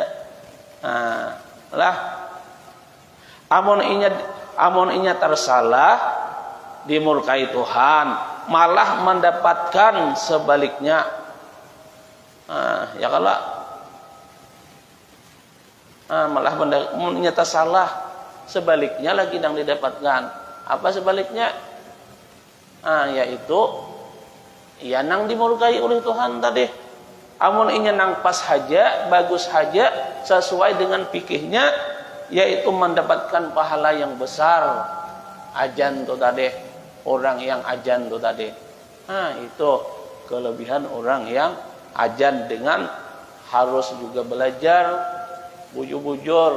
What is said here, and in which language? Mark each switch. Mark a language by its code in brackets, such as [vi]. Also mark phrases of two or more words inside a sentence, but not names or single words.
[bjn] Lah amun inya tersalah dimurkai Tuhan, malah mendapatkan sebaliknya. Ya kalau malah inya tersalah, sebaliknya lagi yang didapatkan. Apa sebaliknya? Yaitu ya nang dimurkai oleh Tuhan tadi. Amun inya nang pas haja, bagus haja, [id] sesuai dengan fikihnya, yaitu mendapatkan pahala yang besar. [bjn] Ajan tuh tadi, orang yang ajan tuh tadi. [id] Itu kelebihan orang yang ajan dengan harus juga belajar, bujur-bujur.